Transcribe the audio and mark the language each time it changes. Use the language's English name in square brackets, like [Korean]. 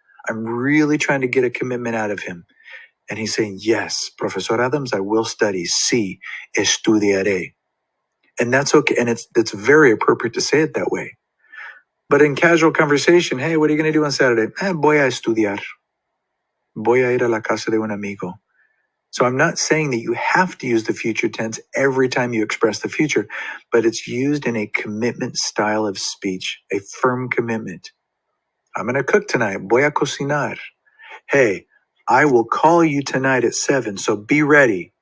[English] I'm really trying to get a commitment out of him. And he's saying, yes, Professor Adams, I will study. [Spanish] Sí, estudiaré. [English] And that's okay. And it's very appropriate to say it that way. But in casual conversation, hey, what are you going to do on Saturday? [Spanish] Voy a estudiar. Voy a ir a la casa de un amigo. [English] So I'm not saying that you have to use the future tense every time you express the future, but it's used in a commitment style of speech, a firm commitment. I'm going to cook tonight. [Spanish] Voy a cocinar. [English] Hey, I will call you tonight at 7, so be ready.